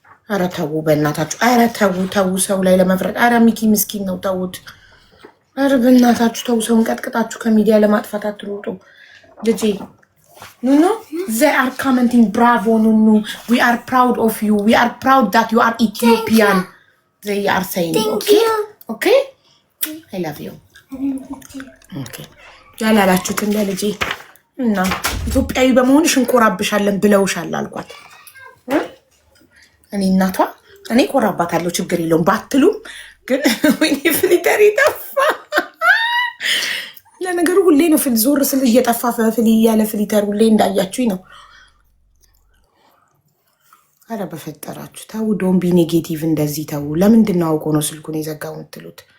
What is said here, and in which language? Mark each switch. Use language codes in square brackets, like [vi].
[am] ኧረ ተው በእናታችሁ። ኧረ ተው ሰው ላይ ለመፍረድ። ኧረ ሚኪ ምስኪን ነው፣ ተውት። ኧረ በእናታችሁ ተው። ሰውን ቀጥቅጣችሁ ከሚዲያ ለማጥፋት አትሮጡ። ልጄ ኑኑ [en] they are commenting bravo Nunu, we are proud of you, we are proud that you are Ethiopian. They are saying okay I love you. [am] Okay ያላላችሁትን ለልጄ እና ኢትዮጵያዊ በመሆንሽ እንኮራብሻለን ብለውሻል አልኳት። እኔ እናቷ እኔ ኮራባታለሁ ችግር የለውም ባትሉም ግን ወይኔ ፍሊተር ይጠፋ። ለነገሩ ሁሌ ነው ፍል ዞር ስል እየጠፋ ፍል ያለ ፍሊተር ሁሌ እንዳያችሁኝ ነው። አረ በፈጠራችሁ ተው፣ [en] ዶንት ቢ ኔጌቲቭ [am] እንደዚህ ተው። ለምንድን ነው አውቆ ነው ስልኩን የዘጋው የምትሉት?